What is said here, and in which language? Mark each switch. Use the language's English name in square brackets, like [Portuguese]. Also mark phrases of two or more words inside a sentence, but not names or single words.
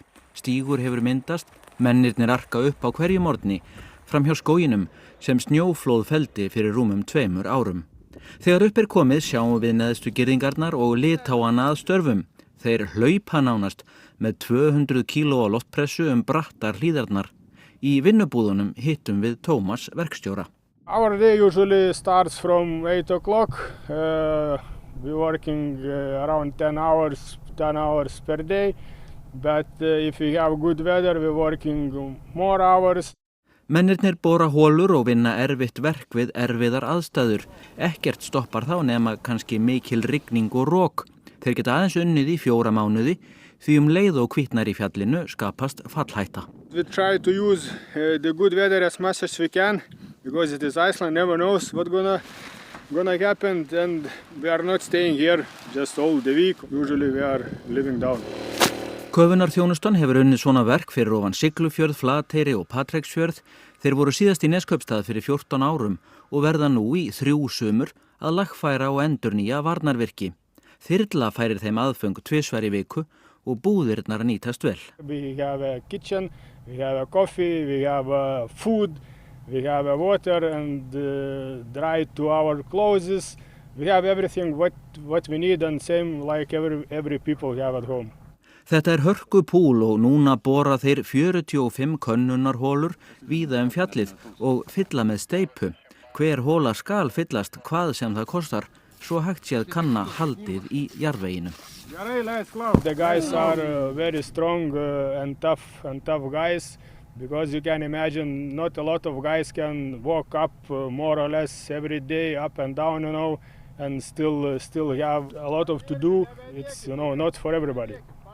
[Icelandic] Stígur hefur myndast, mennirnir arka upp á hverju morgni fram hjá skóginum sem snjóflóð felldi fyrir rúmum 2 árum. Þegar upp komið sjáum við neðstu girðingarnar og Litháana að störfum. Þeir hlaupa nánast með 200 kíló á loftpressu brattar hlíðarnar. Í vinnubúðunum hittum við Tómas verkstjóra. [English] Our day usually starts from 8 o'clock. We're working around 10 hours per day. But if we have good weather, we're working more hours. [Icelandic] Mennirnir bora holur og vinna erfitt verk við erfiðar aðstæður. Ekkert stoppar þá nema kannski mikil rigning og rok. Þeir geta aðeins unnið í 4 mánuði því leið og hvítnar í fjallinu skapast fallhætta. [English] We try to use the good weather as much as we can because it is Iceland, never knows what's gonna happen, and we are not staying here just all the week. Usually we are living down. [Icelandic] Köfunarþjónustan hefur unnið svona verk fyrir ofan Siglufjörð, Flateyri og Patreksfjörð. Þeir voru síðast í Neskaupstað fyrir 14 árum og verða nú í 3 sumur að lagfæra og endurnýja varnarvirki. Þyrla færir þeim aðföng 2 í viku og búðirnar nýtast vel. [English] We have a kitchen, we have a coffee, we have food, we have water and dry to our clothes. We have everything what we need and same like every people have at home. [Icelandic] Þetta hörku púl og núna bora þeir 45 könnunarholur víða fjallið og fylla með steypu. Hver hola skal fyllast hvað sem það kostar, svo hægt sé að kanna haldið í jarðveginum. [English] The guys are very strong and tough guys because you can imagine not a lot of guys can walk up more or less every day up and down, and still have a lot of to do. It's not for everybody.